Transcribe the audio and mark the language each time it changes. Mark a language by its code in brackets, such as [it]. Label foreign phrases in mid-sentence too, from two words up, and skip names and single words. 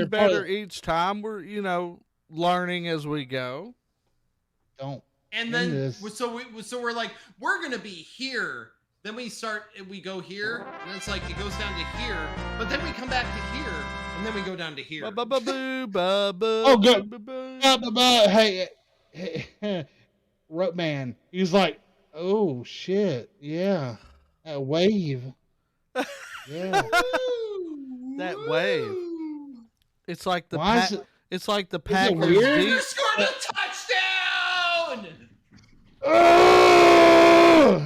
[en] You're part better of- each time. We're, learning as we go. Don't. And In then this. so we're like, we're gonna be here. Then we go here, and it's like it goes down to here, but then we come back to here, and then we go down to here. Ba-ba-ba-boo, Oh, ba-ba, good. ba-ba-ba. Hey, Ropeman. He's like, oh shit, yeah, a wave. Yeah. That wave. It's like the Why is it? it's like the it Packers weird? You deep. scored a touchdown! Ugh!